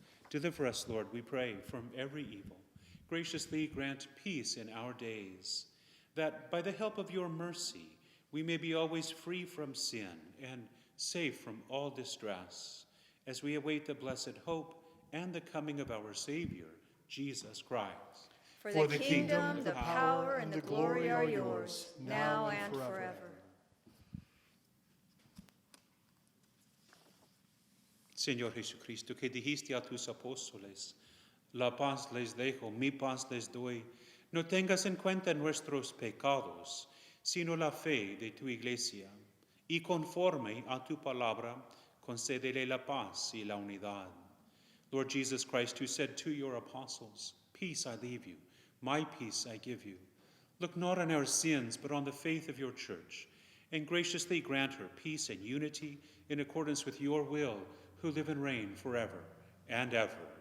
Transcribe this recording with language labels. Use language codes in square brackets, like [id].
[en] Deliver us, Lord, we pray, from every evil. Graciously grant peace in our days, that by the help of your mercy we may be always free from sin and safe from all distress, as we await the blessed hope and the coming of our Savior, Jesus Christ. For the kingdom, the power, and the glory are yours, now and forever. [es] Señor Jesucristo, que dijiste a tus apóstoles, la paz les dejo, mi paz les doy, no tengas en cuenta nuestros pecados, sino la fe de tu iglesia, y conforme a tu palabra, concédele la paz y la unidad. [en] Lord Jesus Christ, who said to your apostles, peace I leave you, my peace I give you. Look not on our sins, but on the faith of your church, and graciously grant her peace and unity in accordance with your will, who live and reign forever and ever.